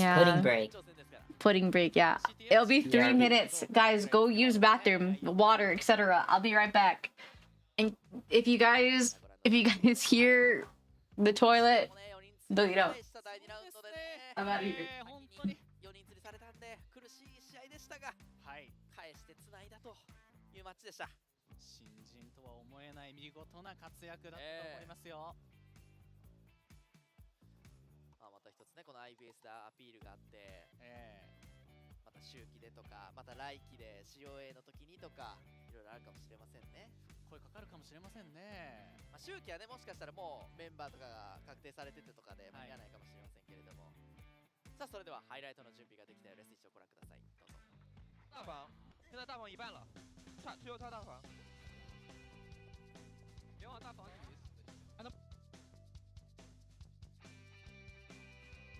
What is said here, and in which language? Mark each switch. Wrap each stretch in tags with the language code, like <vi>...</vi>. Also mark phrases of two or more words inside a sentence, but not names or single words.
<en>Yeah. Pudding break. Pudding break. Yeah, it'll be 3 Yeah. minutes, guys. Go use bathroom, water, etc. I'll be right back. And if you guys hear the toilet, you know, I'm out of here.</en> <ja>また一つね、この IVS でアピールがあって、また周期でとか、また来期で COA の時にとか、いろいろあるかもしれませんね。声かかるかもしれませんね。まあ、周期はね、もしかしたらもうメンバーとかが確定されててとかで間に合わないかもしれませんけれども。さあ、それではハイライトの準備ができたようです。一応ご覧ください。どうぞ。</ja> <zh>大房，现在大房一半了，只有差大房。别往大房里。</zh>